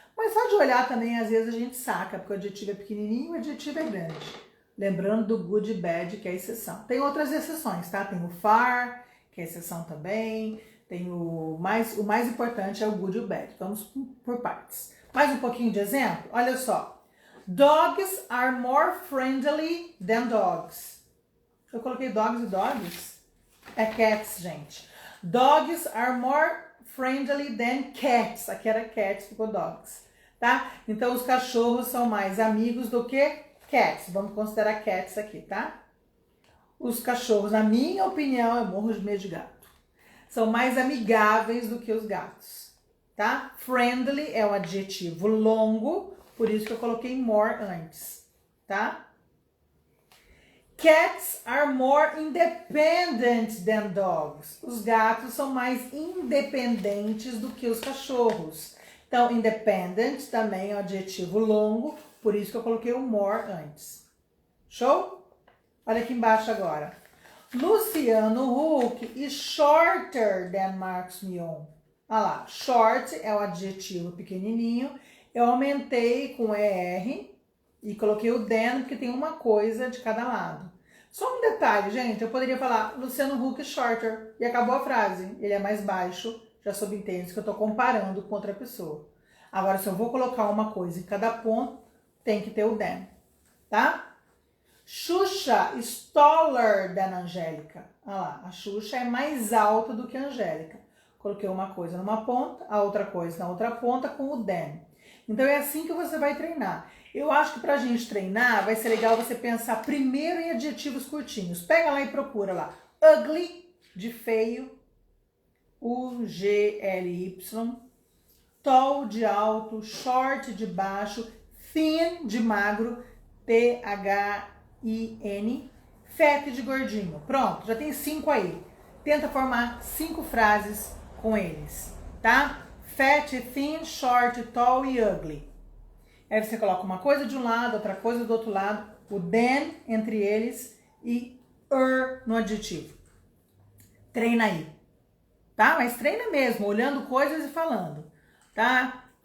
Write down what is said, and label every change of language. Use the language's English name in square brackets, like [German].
[Portuguese] Mas só de olhar também, às vezes a gente saca, porque o adjetivo é pequenininho e o adjetivo é grande. Lembrando do good e bad, que é a exceção. Tem outras exceções, tá? Tem o far, que é exceção também. Tem o mais importante é o good e o bad. Vamos por partes. Mais um pouquinho de exemplo? Olha só. [English] Dogs are more friendly than dogs. [Portuguese] Eu coloquei dogs e dogs? É cats, gente. [English] Dogs are more friendly than cats. [Portuguese] Aqui era cats, ficou dogs. Tá? Então, os cachorros são mais amigos do que cats. Vamos considerar cats aqui, tá? Os cachorros, na minha opinião, eu morro de medo de gato, são mais amigáveis do que os gatos, tá? Friendly é um adjetivo longo, por isso que eu coloquei more antes, tá? [English] Cats are more independent than dogs. [Portuguese] Os gatos são mais independentes do que os cachorros. Então, independent também é um adjetivo longo, por isso que eu coloquei o more antes. Show? Olha aqui embaixo agora. [English] Luciano Huck is shorter than Marcos Mion. [Portuguese] Olha lá, short é o adjetivo pequenininho. Eu aumentei com ER e coloquei o than porque tem uma coisa de cada lado. Só um detalhe, gente, eu poderia falar [English] Luciano Huck is shorter [Portuguese] e acabou a frase. Ele é mais baixo, já subentende que eu estou comparando com outra pessoa. Agora, se eu vou colocar uma coisa em cada ponto, tem que ter o than, tá? [English] Xuxa is taller than Angélica. [Portuguese] Olha lá, a Xuxa é mais alta do que a Angélica. Coloquei uma coisa numa ponta, a outra coisa na outra ponta com o than. Então é assim que você vai treinar. Eu acho que pra gente treinar vai ser legal você pensar primeiro em adjetivos curtinhos. Pega lá e procura lá. Ugly, de feio. U-G-L-Y. Tall, de alto. Short, de baixo. Thin, de magro. T-H-I-N. Fat, de gordinho. Pronto, já tem 5 aí. Tenta formar 5 frases com eles, tá? [English] Fat, thin, short, tall e ugly. [Portuguese] Aí você coloca uma coisa de um lado, outra coisa do outro lado, o than entre eles e no adjetivo. Treina aí, tá? Mas treina mesmo, olhando coisas e falando, tá?